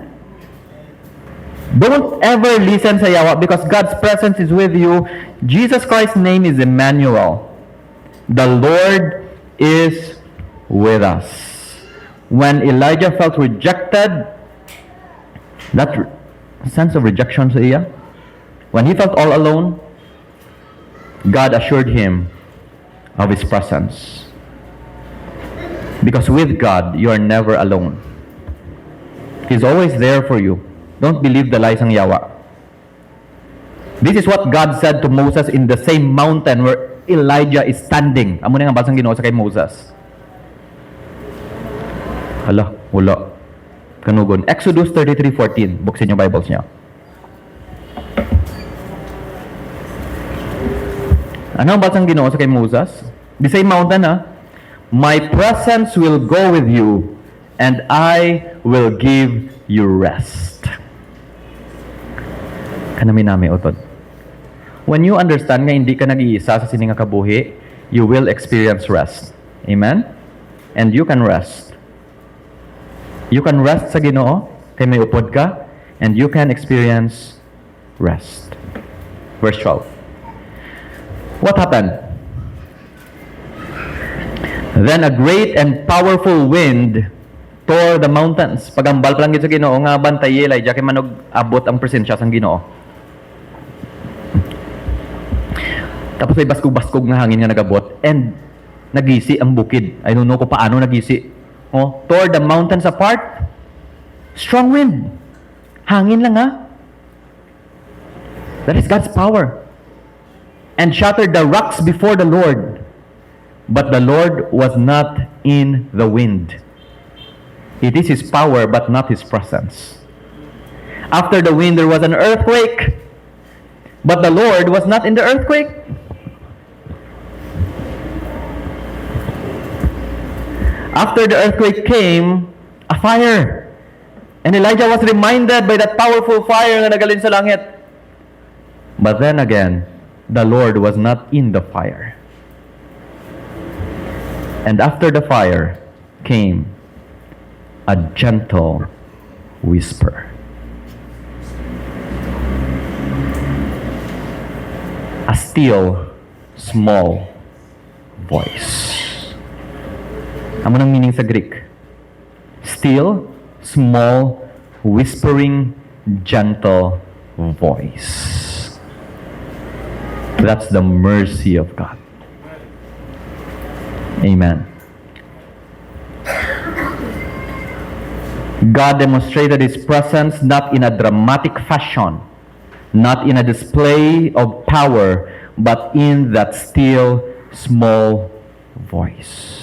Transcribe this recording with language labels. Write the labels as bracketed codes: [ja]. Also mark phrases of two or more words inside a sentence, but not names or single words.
[en] Don't ever listen [hil] sa yawa [en] because God's presence is with you. Jesus Christ's name is Emmanuel. The Lord is with us. When Elijah felt rejected, that sense of rejection [hil] sa iya, [en] when he felt all alone, God assured him of His presence. Because with God, you are never alone. He's always there for you. Don't believe the lies [hil] ng yawa. [en] This is what God said to Moses in the same mountain where Elijah is standing. [hil] Amo na nga basang Ginoo sa kay Moses. Hala, wala. Kanugon. Exodus 33:14. Buksin yung Bibles niya. Ano ang basang Ginoo sa kay Moses? [en] The same mountain, ha? My presence will go with you, and I will give you rest. [hil] Kanami-nami, utod. [en] When you understand nga [hil] hindi ka nag-iisa sa sininga kabuhi, [en] you will experience rest. Amen? And you can rest. You can rest [hil] sa Ginoo, kay may upod ka, [en] and you can experience rest. Verse 12. What happened? Then a great and powerful wind tore the mountains. [hil] Pagambal pa lang gid sa Ginoo nga bantay Elijah kay manog abot ang presensya sang Ginoo. Tapos may baskog-baskog nga hangin nga nagabot and nagisi ang bukid. [en] I don't know [hil] kung paano nagisi. [en] Oh, tore the mountains apart. Strong wind. [hil] Hangin lang, ha? [en] That is God's power. And shattered the rocks before the Lord. But the Lord was not in the wind. It is His power, but not His presence. After the wind, there was an earthquake. But the Lord was not in the earthquake. After the earthquake came a fire. And Elijah was reminded by that powerful fire [hil] na nagalin sa langit. [en] But then again, the Lord was not in the fire. And after the fire came a gentle whisper. A still, small voice. [hil] Ano nang meaning sa Greek? [en] Still, small, whispering, gentle voice. That's the mercy of God. Amen. God demonstrated His presence not in a dramatic fashion, not in a display of power, but in that still, small voice.